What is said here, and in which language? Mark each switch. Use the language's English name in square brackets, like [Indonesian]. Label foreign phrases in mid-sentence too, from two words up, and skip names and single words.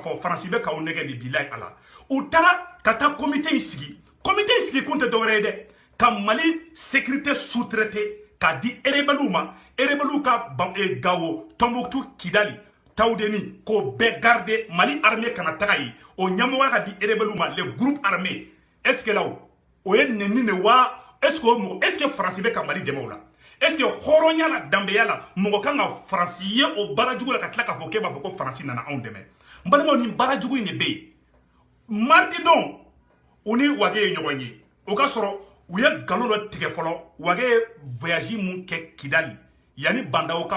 [Bambara] fɔ Faransi bɛ k'aw nɛgɛ de bilayi ala u taara ka taa comité in sigi kun tɛ dɔwɛrɛ ye dɛ ka Mali [French] sécurité sous-traité [Bambara] k'a di rebelle ma rebelle ka Gao Tombouctou Kidali Taoudeni k'o bɛɛ garder Mali armée kana taga yen o ɲɛmɔgɔya ka di rebelle ma [French] les groupes armés est-ce que là [Bambara] o ye nɛni de wa [French] est-ce que [Bambara] Faransi bɛ ka Mali dɛmɛ o la [French] est-ce que [Bambara] hɔrɔnya la danbeya la mɔgɔ kan ka Faransi ye o baarajugu la ka tila k'a fɔ k'e b'a fɔ ko Faransi nana anw dɛmɛ n balimaw nin baarajugu in de bɛ yen mardi don u ni wage ye ɲɔgɔn ye o ka sɔrɔ u ye nkalon dɔ tigɛ fɔlɔ wage ye voyage mun kɛ Kidali yanni bandaw ka